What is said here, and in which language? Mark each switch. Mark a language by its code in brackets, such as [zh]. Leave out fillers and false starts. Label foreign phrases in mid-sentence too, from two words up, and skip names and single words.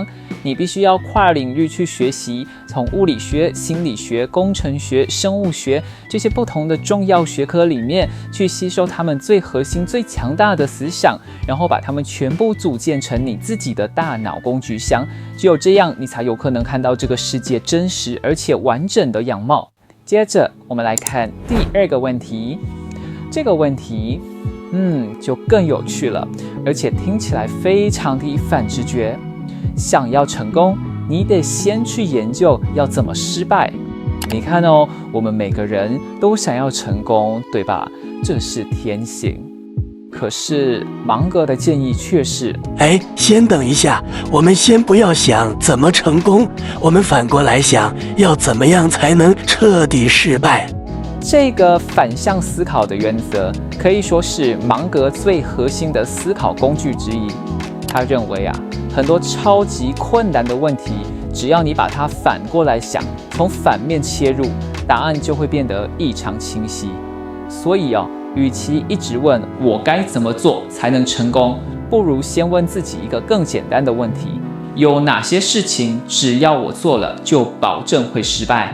[zh] 你必須要跨領域去學習，從物理學、心理學、工程學、生物學這些不同的重要學科裡面去吸收它們最核心、最強大的思想，然後把它們全部組建成你自己的大腦工具箱。只有這樣，你才有可能看到這個世界真實而且完整的樣貌。接着，我們來看第二個問題。這個問題，就更有趣了，而且听起来非常的反直覺。想要成功，你得先去研究要怎麼失敗。你看哦，我們每個人都想要成功，對吧？這是天性。可是芒格的建議卻是：先等一下，我們先不要想怎麼成功，我們反過來想要怎麼樣才能徹底失敗。這個反向思考的原則可以說是芒格最核心的思考工具之一。他認為很多超級困難的問題，只要你把它反過來想，從反面切入，答案就會變得異常清晰。所以與其一直問我該怎麼做才能成功，不如先問自己一個更簡單的問題：有哪些事情只要我做了，就保證會失敗？